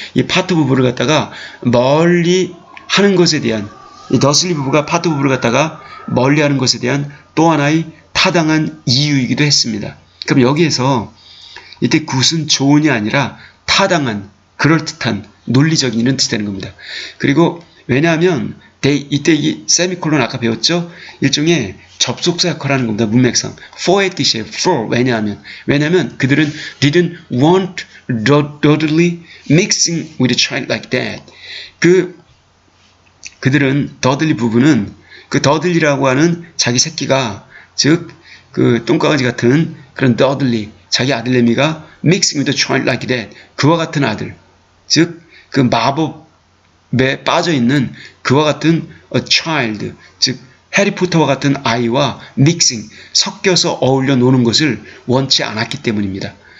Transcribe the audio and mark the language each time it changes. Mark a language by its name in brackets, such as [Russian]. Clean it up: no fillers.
[Korean] 이 파터 부부를 갖다가 멀리 하는 것에 대한, 이 더슬리 부부가 파터 부부를 갖다가 멀리 하는 것에 대한 또 하나의 타당한 이유이기도 했습니다. 그럼 여기에서 이때 굿은 좋은이 아니라 타당한, 그럴듯한, 논리적인 이런 뜻이 되는 겁니다. 그리고 왜냐하면 이때 이 세미콜론 아까 배웠죠? 일종의 접속사 역할을 하는 겁니다. 문맥상. for의 뜻이에요. for. 왜냐하면 그들은 [English] didn't want Dudley mixing with a child like that. [Korean] 그들은 더들리 부부는 그 더들리라고 하는 자기 새끼가, 즉 그 똥강아지 같은 그런 더들리, 자기 아들내미가 [English] mixing with a child like that, [Korean] 그와 같은 아들, 즉 그 마법에 빠져있는 그와 같은 [English] a child, [Korean] 즉 해리포터와 같은 아이와 mixing, 섞여서 어울려 노는 것을 원치 않았기 때문입니다.